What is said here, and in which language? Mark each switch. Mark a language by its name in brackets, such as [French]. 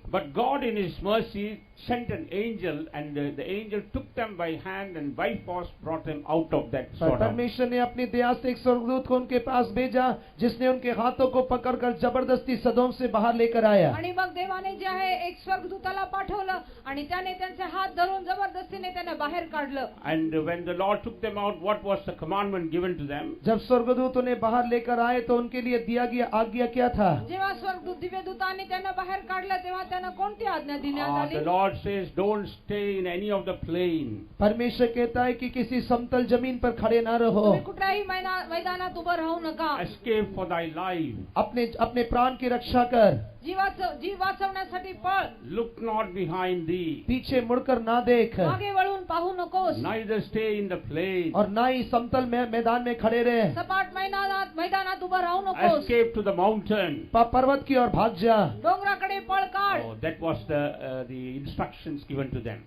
[English] But God in His mercy sent an angel, and the angel took them by hand and by force brought them out of that [Hindi] पर [English] Sodom. [Hindi] परमेश्वर ने अपनी दया से एक स्वर्गदूत को उनके पास भेजा, जिसने उनके हाथों को पकड़कर जबरदस्ती सदोम से बाहर लेकर आया. [Marathi] आणि मग देवाने जे आहे एक स्वर्गदूताला पाठवलं आणि त्याने त्यांचे हात धरून जबरदस्तीने त्यांना बाहेर काढलं. [English] And when the Lord took them out, what was the commandment given to them? [Hindi] जब स्वर्गदूत उन्हें बाहर लेकर आए तो उनके लिए दिया गया आज्ञा क्या था? [Marathi] जेव्हा स्वर्गदूत दिव्यदूताने त्यांना बाहेर काढलं तेव्हा त्यांना कोणती आज्ञा देण्यात [English] The [Marathi] आली? [English] Lord says, don't stay in any of the plain. [Hindi] परमेश्वर कहता है कि किसी समतल जमीन पर खड़े ना रहो. [Marathi] तुम्ही कुठल्याही मैदानात उभं राहू नका. [English] Escape for thy life. [Hindi] अपने प्राण की रक्षा कर. [Marathi] जीव वाचवण्यासाठी पळ. [English] Look not behind thee. [Hindi] पीछे मुड़कर ना देख. [Marathi] मागे वळून पाहू नकोस. [English] Neither stay in the plain. [Hindi] और ना ही समतल मैदान में खड़े रहे. [Marathi] सपाट मैदानात उभं राहू नकोस. [English] Escape to the mountain. [Hindi] पर्वत की ओर भाग जा. [Marathi] डोंगराकडे पळ काढ. [English] Oh, that was the instructions given to them.